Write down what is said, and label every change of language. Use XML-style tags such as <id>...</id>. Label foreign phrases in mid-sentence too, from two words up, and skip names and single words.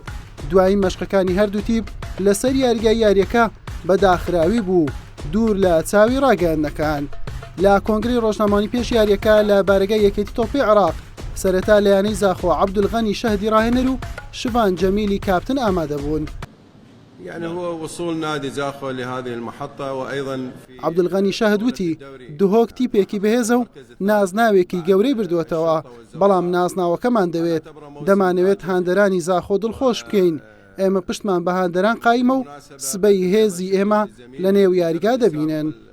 <ckb>دوایی مەشقەکانی هەردوو تیپ لەسەر یاریگای یاریەکە بەداخراوی بوو دوور لە چاوی ڕاگەاندنەکان. لە کۆنگری ڕۆژنامانی پێش یاریەکە لە بارگای یەکێتی تۆپی عێراق سەرەتا لە یانەی زاخۆ عەبدولغەنی شەهدی ڕاهێنەر و شڤان جەمیلی کاپتن ئامادە بوون.</ckb> <ar>يعني هو وصول نادي زاخو لهذه المحطة وأيضا</ar> <ckb>عەبدولغەنی شەهد وتی دهۆک تیپێکی بەهێزە و نازناوێکی گەورەی بردووەتەوە، بەڵام نازناوەکەمان دەمانەوێت هاندەرانی زاخۆ دڵخۆش بکەین. ئێمە پشتمان بە هاندەران قایمە و سبەی هێزی ئێمە لە نێو یاریگا دەبینن.</ckb>